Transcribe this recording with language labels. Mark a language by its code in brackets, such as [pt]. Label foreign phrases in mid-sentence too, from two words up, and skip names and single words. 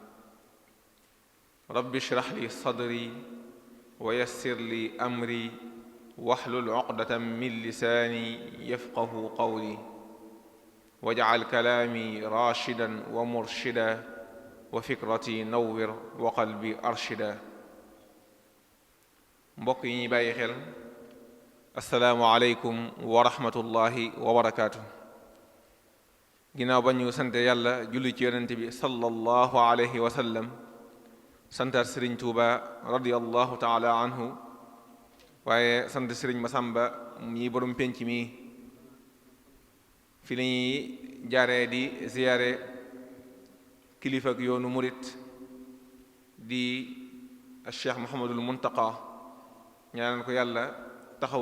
[ar] رب اشرح لي صدري ويسر لي أمري واحلل عقدة من لساني يفقه قولي واجعل كلامي راشدا ومرشدا وفكرتي نور وقلبي أرشدا [wo] mbokk yi ñuy bàyyi xel [ar] السلام عليكم ورحمة الله وبركاته. [wo] ginnaaw ba ñu sant yàlla julli ci yonent bi [ar] صلى الله عليه وسلم [wo] santaat sëriñ Tuuba [ar] رضي الله تعالى عنه [wo] waaye sant sëriñ Masamba ñi borom pénc mi fi la ñuy jaaree di ziyaare kilifa ak yoonu murit di Cheikh Muhammadul Muntaqa ñaanal ko yàlla taxawu